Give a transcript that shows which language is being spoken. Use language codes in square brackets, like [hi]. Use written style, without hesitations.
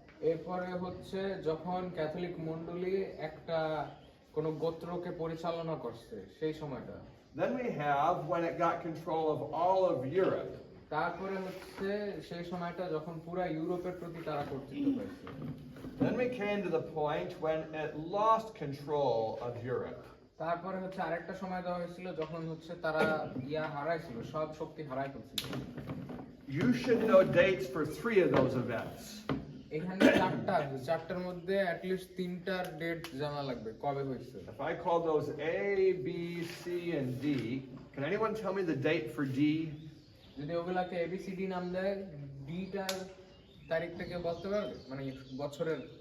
[bn] এরপরে হচ্ছে যখন ক্যাথলিক মণ্ডলী একটা কোন গোত্রকে পরিচালনা করছে সেই সময়টা। [en] Then we have when it got control of all of Europe. [bn] তারপরে হচ্ছে সেই সময়টা যখন পুরা ইউরোপের প্রতি তারা কর্তৃত্ব পাইছে। [en] Then we came to the point when it lost control of Europe. [bn] তারপরে হচ্ছে আরেকটা সময় দেওয়া হয়েছিল যখন হচ্ছে তারা হারাইছিল, সব শক্তি হারাই ফেলছিল। [en] You should know dates for 3 of those events. [bn] এখানে 4টা আছে, 4টার মধ্যে [en] at least [bn] 3টার ডেট জানা লাগবে কবে হয়েছে। [en] If I call those A, B, C, and D, can anyone tell me the date for D? [bn] যদি ওগুলাকে ABCD নাম দেয়, ডিটার তারিখটা কেউ বলতে পারবে, মানে বছরের?